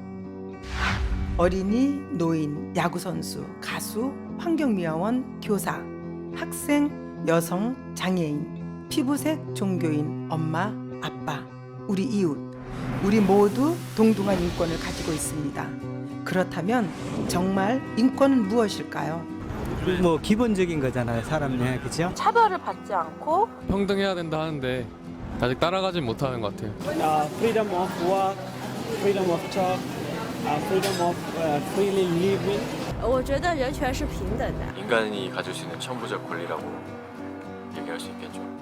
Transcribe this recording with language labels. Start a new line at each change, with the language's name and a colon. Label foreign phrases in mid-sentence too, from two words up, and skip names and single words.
Korean: 어린이, 노인, 야구선수, 가수, 환경미화원, 교사, 학생, 여성, 장애인, 피부색, 종교인, 엄마, 아빠, 우리 이웃, 우리 모두 동등한 인권을 가지고 있습니다. 그렇다면 정말 인권은 무엇일까요? 뭐 기본적인 거잖아요, 사람네, 그렇죠? 차별을 받지 않고 평등해야 된다 하는데 아직 따라가진 못하는 것 같아요.
English: freedom of work, freedom of talk, freedom of freely living.
Chinese: 我觉得人权是平等的。
Korean: 인간이 가질 수 있는 천부적 권리라고 얘기할 수 있겠죠.